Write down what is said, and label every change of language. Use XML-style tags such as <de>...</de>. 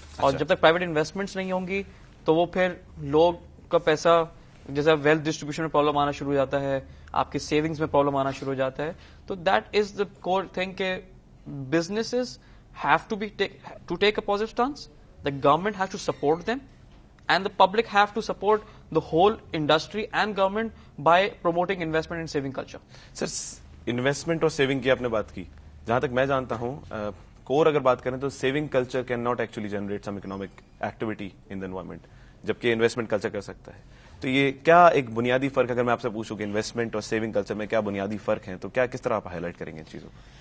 <ur>اور جب تک پرائیویٹ انویسٹمنٹس نہیں ہوں گی تو وہ پھر لوگ کا پیسہ جیسا ویلتھ ڈسٹریبیوشن میں پرابلم آنا شروع ہو جاتا ہے آپ کے سیونگز میں پرابلم آنا شروع ہو جاتا ہے.</ur> <en>تو that is the core thing کہ businesses have to take a positive stance. The government has to support them and the public have to support the whole industry and government by promoting investment and saving culture.</en> <ur>Sir, investment اور saving کی آپ نے بات کی. جہاں تک میں جانتا ہوں کور اگر بات کریں تو</ur> <en>saving culture can not actually generate some economic activity in the environment</en> <ur>جبکہ انویسٹمنٹ کلچر کر سکتا ہے. تو یہ کیا ایک بنیادی فرق اگر میں آپ سے پوچھوں کہ انویسٹمنٹ اور سیونگ کلچر میں کیا بنیادی فرق ہیں تو کیا کس طرح آپ ہائی لائٹ کریں گے ان چیزوں کو؟</ur>